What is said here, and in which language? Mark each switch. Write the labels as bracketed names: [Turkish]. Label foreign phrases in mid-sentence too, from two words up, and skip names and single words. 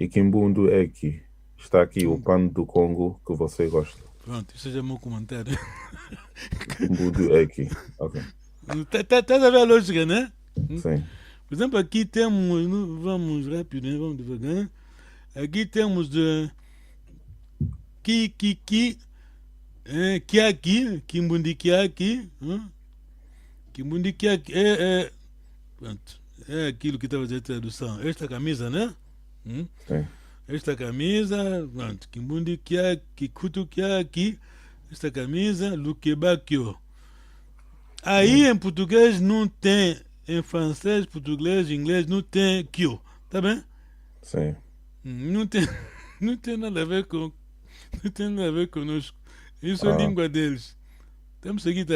[Portuguese] Está aqui o pano do Congo que você gosta. Pronto, isso já é meu comentário. Kimbudu é aqui. Ok. Tá a ver a lógica, né? Sim. Por exemplo, aqui temos, vamos rápido, né? Vamos devagar. Aqui temos de ki, kiaki, [Kimbundu] kimbundi kiaki, kimbundi kiaki [Portuguese] pronto, é aquilo que estava a dizer a tradução. Esta camisa, né? Sim. Esta camisa, pronto, [Kimbundu] kimbundi kiaki, kutu kiaki, [Portuguese] esta camisa, lukebakyo. Aí em português não tem, em francês, português, inglês, não tem kyo, tá bem? Sim. Não tem, não tem nada a ver com, não tem nada a ver conosco. Isso é a língua deles. Temos que seguir.